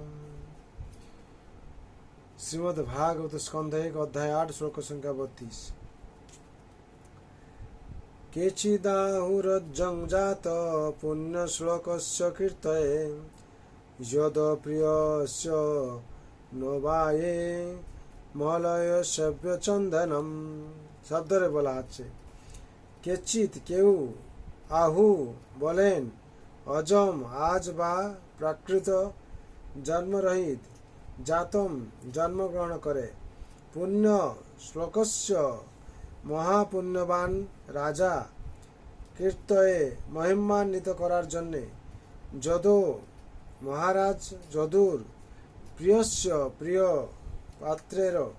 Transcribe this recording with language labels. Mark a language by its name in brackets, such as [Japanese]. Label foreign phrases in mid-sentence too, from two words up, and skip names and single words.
[Hindi] श्रीमद्भागवत स्कंध 1 अध्याय 8 श्लोक संख्या 32। [Sanskrit] केचिदाहुरज्जं जात पुण्यश्लोकस्य कीर्तये यदप्रियस्य नोबाये मलयस्य चंदनम। [Bangla] শব্দরে বলা হচ্ছে কেচিত কেউ, আহু বলেন, অজম আজ বা প্রাকৃত, জন্মরহিত জাতম জন্মগ্রহণ করে, পুণ্য শ্লোকস্য মহাপুণ্যবান রাজা, কীর্তয়ে মহিমান্বিত করার জন্যে, যদু মহারাজ যদুর, প্রিয়স্য প্রিয় পাত্রের,